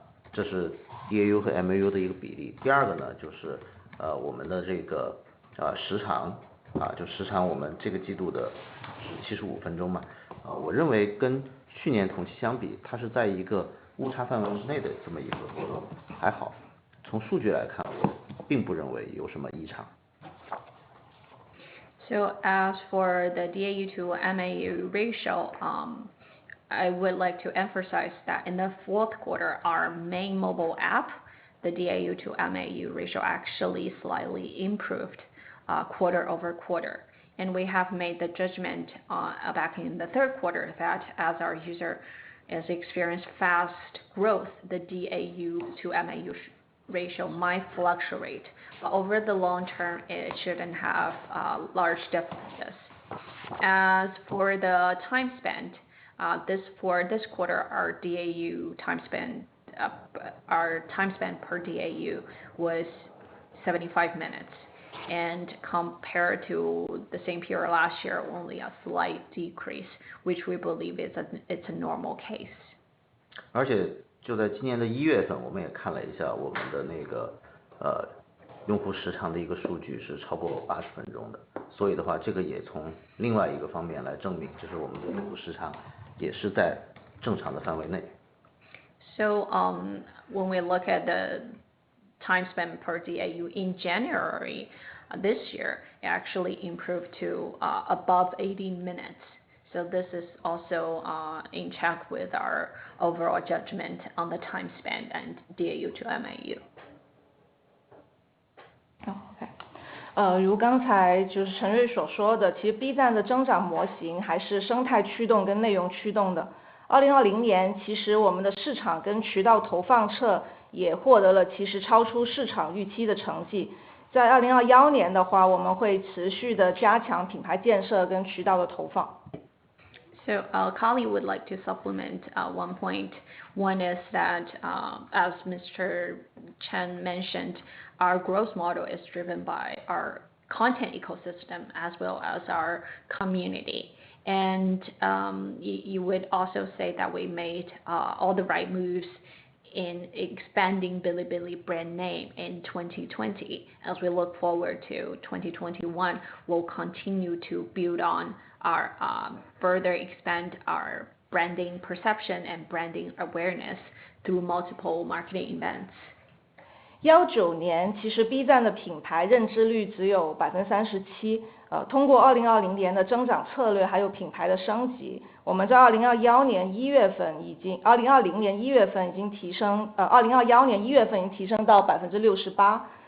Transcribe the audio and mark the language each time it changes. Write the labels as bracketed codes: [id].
[zh] 这是 DAU 和 MAU 的一个比例。第二个呢就是我们的这个时长就时长我们这个季度的是75分钟嘛我认为跟去年同期相比，它是在一个误差范围之内的这么一个波动，还好。从数据来看，我并不认为有什么异常。 [en] So as for the DAU to MAU ratio, I would like to emphasize that in the fourth quarter, our main mobile app, the DAU to MAU ratio actually slightly improved quarter over quarter. And we have made the judgment back in the third quarter that as our user has experienced fast growth, the DAU to MAU ratio might fluctuate. But over the long term, it shouldn't have large differences. As for the time spent, for this quarter, our DAU time spent, our time spent per DAU was 75 minutes. And compared to the same period last year, only a slight decrease, which we believe it's a normal case. [zh] 而且就在今年的1月份，我们也看了一下我们的那个用户时长的一个数据是超过80分钟的，所以的话，这个也从另外一个方面来证明，就是我们的用户时长也是在正常的范围内。 [en] So when we look at the time spent per DAU in January this year, it actually improved to above 80 minutes. So this is also in check with our overall judgment on the time spent and DAU to MAU. [zh] OK， 如刚才就是陈瑞所说的，其实 B 站的增长模型还是生态驱动跟内容驱动的。 2020年，其实我们的市场跟渠道投放侧也获得了其实超出市场预期的成绩。在2021年的话，我们会持续的加强品牌建设跟渠道的投放。 [en] So Kali would like to supplement one point. One is that, as Mr. Chen mentioned, our growth model is driven by our content ecosystem as well as our community. And you would also say that we made all the right moves in expanding Bilibili brand name in 2020. As we look forward to 2021, we'll continue to build on our further expand our branding perception and branding awareness through multiple marketing events. [zh] 19年其实 B 站的品牌认知率只有37%，通过2020年的增长策略还有品牌的升级，我们在2020年1月份已经提升2021年1月份已经提升到68%。